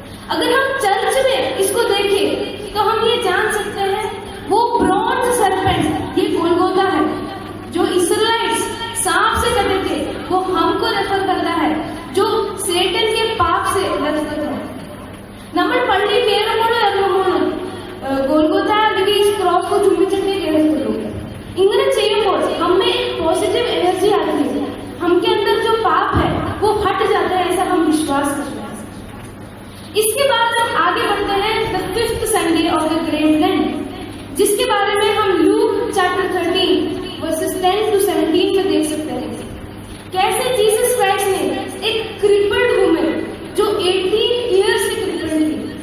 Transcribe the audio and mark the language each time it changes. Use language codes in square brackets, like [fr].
[hi] अगर हम चर्च में इसको देखें तो हम ये जान सकते हैं वो ब्रॉन्ज सर्पेंट, ये गोलगोता है जो इस्राएलिट्स सांप से कटे थे, वो हमको रेफर करता है जो सेटन के पाप से लड़ते थे। [ml] നമ്മൾ പള്ളി കയറുമ്പോൾ ഇറങ്ങുമ്പോൾ ഗോൽഗോത്ത അല്ലെങ്കിൽ ഈ ക്രോസ് [hi] को [ml] ചുംബിച്ചിട്ടേ കയറുള്ളൂ। इങ്ങനെ ചെയ്യുമ്പോൾ [hi] हमें पॉजिटिव एनर्जी आती है, हमके अंदर जो पाप है वो हट जाता है, ऐसा हम विश्वास करते हैं। इसके बाद हम आगे बढ़ते हैं the 5th Sunday off the great lent, जिसके बारे में हम लूक चैप्टर 13 वर्सेस 10 to 17 में देख सकते हैं कैसे जीसस क्राइस्ट ने एक क्रिपल्ड वुमन जो 18 ईयर्स से क्रिपल्ड थी।